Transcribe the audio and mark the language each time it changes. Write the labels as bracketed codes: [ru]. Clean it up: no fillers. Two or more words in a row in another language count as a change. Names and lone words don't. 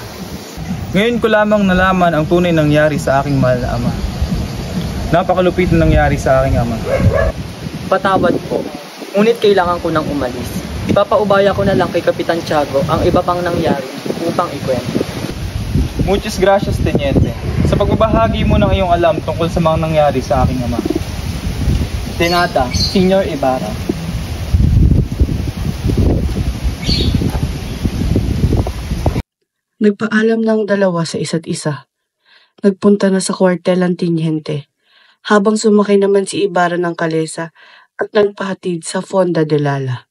[tl] Ngayon ko lamang nalaman ang tunay nangyari sa aking mahal na ama. Napakalupit na nangyari sa aking ama. Patawad po, ngunit kailangan ko nang umalis. Ipapaubaya ko na lang kay Kapitan Tiago ang iba pang nangyari upang ikwento. [es] Muchas gracias, Teniente, [tl] sa pagbabahagi mo ng iyong alam tungkol sa mga nangyari sa aking ama. [es] De nada, Senior Ibarra. [tl] Nagpaalam ng dalawa sa isa't isa. Nagpunta na sa kwartel ang Teniente, habang sumakay naman si Ibarra ng kalesa at nagpahatid sa Fonda de Lala.